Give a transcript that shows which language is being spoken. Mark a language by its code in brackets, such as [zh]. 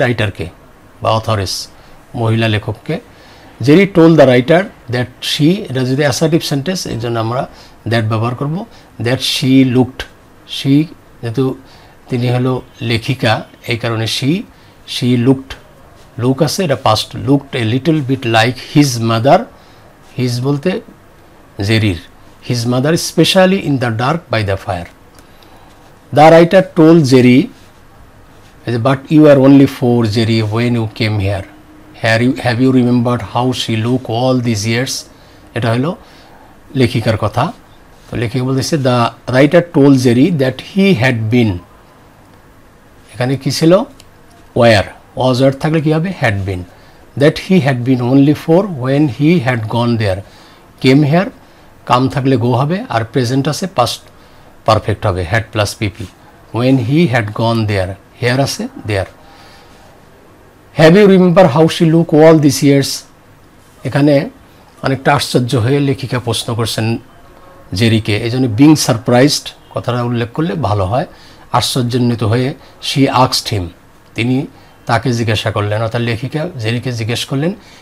[bn] রাইটারকে বা অথরেস, মহিলা লেখককে। [en] Jerry told the writer that she, [bn] এটা যদি অ্যাসার্টিভ সেন্টেন্স এই জন্য আমরা দ্যাট ব্যবহার করব, দ্যাট শি লুকড, শি যেহেতু তিনি হলো লেখিকা এই কারণে শি লুকড, লুক আছে এটা past, [en] Looked a little bit like his mother, his বলতে জেরির, his mother specially in the dark by the fire. The writer told Jerry but you are only 4 Jerry when you came here. Have you remembered how she looked all these years? [bn] এটা হলো লেখিকার কথা। তো লেখিকা বলতেছে [en] the writer told Jerry that he had been, [bn] এখানে কি ছিল? [en] war, was war [bn] থাকলে কী হবে? [en] Had been. That he had been only 4 when he had gone there. [bn] Came here, কাম থাকলে গো হবে, আর প্রেজেন্ট আছে পাস্ট পারফেক্ট হবে, had plus PP. [en] when he had gone there, [bn] hair আছে দেয়ার। [en] have you remember how she look all this years, [bn] এখানে অনেকটা আশ্চর্য হয়ে লেখিকা প্রশ্ন করছেন জেরিকে, এই জন্য বিং সারপ্রাইজড কথাটা উল্লেখ করলে ভালো হয়। আশ্চর্যান্বিত হয়ে [en] she asked him, [bn] তিনি তাকে জিজ্ঞাসা করলেন, অর্থাৎ লেখিকা জেরিকে জিজ্ঞেস করলেন।